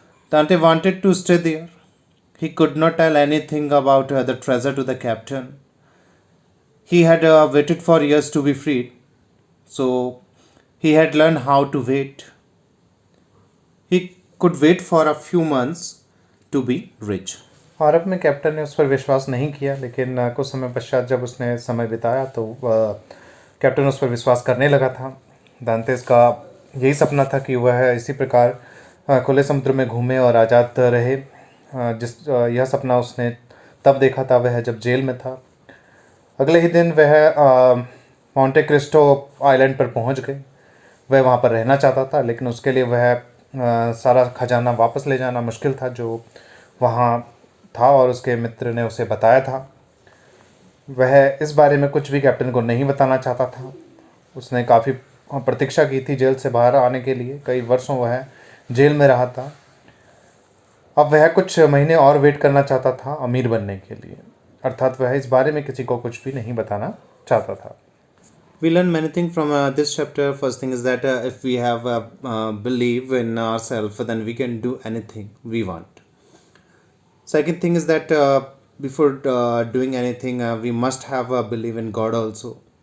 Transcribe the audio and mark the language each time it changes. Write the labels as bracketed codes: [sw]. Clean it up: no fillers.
[en] Dante wanted to stay there. He could not tell anything about the treasure to the captain. He had waited for years to be freed, so he had learned how to wait. He could wait for a few months to be rich. [hi] और अब में captain ने उस पर विश्वास नहीं किया, लेकिन कुछ समय पश्चात जब उसने समय बिताया तो कैप्टन उस पर विश्वास करने लगा था. दांतेस का यही सपना था कि वह इसी प्रकार खुले समुद्र में घूमे और आज़ाद रहे. यह सपना उसने तब देखा था वह जब जेल में था. अगले ही दिन वह मॉन्टे क्रिस्टो आइलैंड पर पहुंच गए. वह वहाँ पर रहना चाहता था, लेकिन उसके लिए वह सारा खजाना वापस ले जाना मुश्किल था जो वहाँ था, और उसके मित्र ने उसे बताया था। वह इस बारे में कुछ भी कैप्टन को नहीं बताना चाहता था। उसने काफ़ी प्रतीक्षा की थी जेल से बाहर आने के लिए, कई वर्षों वह जेल में रहा था। अब वह कुछ महीने और वेट करना चाहता था अमीर बनने के लिए, अर्थात वह इस बारे में किसी को कुछ भी नहीं बताना चाहता था। [en] We learn many things from this chapter. First thing is that if we have belief in ourselves, then we can do anything we want. Second thing is that before doing anything, we must have a belief in God also.